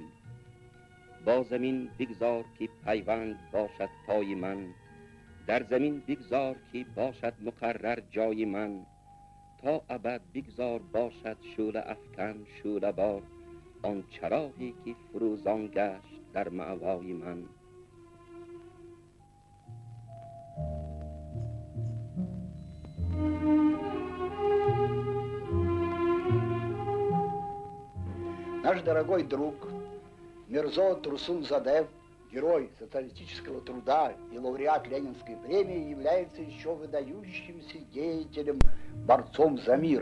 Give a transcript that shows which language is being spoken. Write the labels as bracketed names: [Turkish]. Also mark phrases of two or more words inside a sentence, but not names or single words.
[Tajik] Бо замин бигзор ки пайванд бошад пои ман, дар замин бигзор ки бошад муқаррар ҷои ман. То абад бигзор бошад шӯъла афкан шӯъла бор, он чароғе ки фурӯзон гашт дар маъвои ман. [Russian] Наш дорогой друг Мирзо Турсунзаде, герой социалистического труда и лауреат Ленинской премии, является еще выдающимся деятелем, борцом за мир.